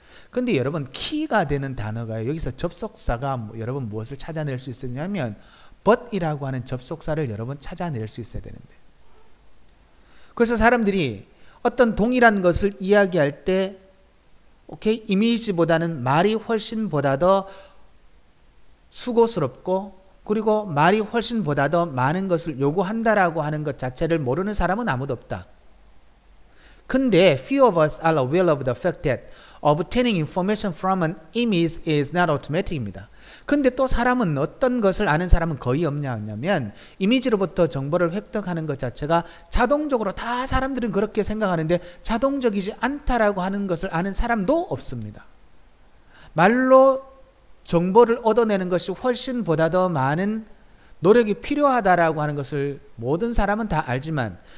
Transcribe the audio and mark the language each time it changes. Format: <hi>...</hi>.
<ko>근데 여러분 키가 되는 단어가 여기서 접속사가 여러분 무엇을 찾아낼 수 있었냐면 but이라고 하는 접속사를 여러분 찾아낼 수 있어야 되는데 그래서 사람들이 어떤 동일한 것을 이야기할 때 오케이 이미지보다는 말이 훨씬 보다 더 수고스럽고 그리고 말이 훨씬 보다 더 많은 것을 요구한다라고 하는 것 자체를 모르는 사람은 아무도 없다.</ko> <en>근데 few of us are aware of the fact that obtaining information from an image is not automatic입니다.</en> <ko>근데 또 사람은 어떤 것을 아는 사람은 거의 없냐면 이미지로부터 정보를 획득하는 것 자체가 자동적으로 다 사람들은 그렇게 생각하는데 자동적이지 않다라고 하는 것을 아는 사람도 없습니다. 말로 정보를 얻어내는 것이 훨씬 보다 더 많은 노력이 필요하다라고 하는 것을 모든 사람은 다 알지만</ko>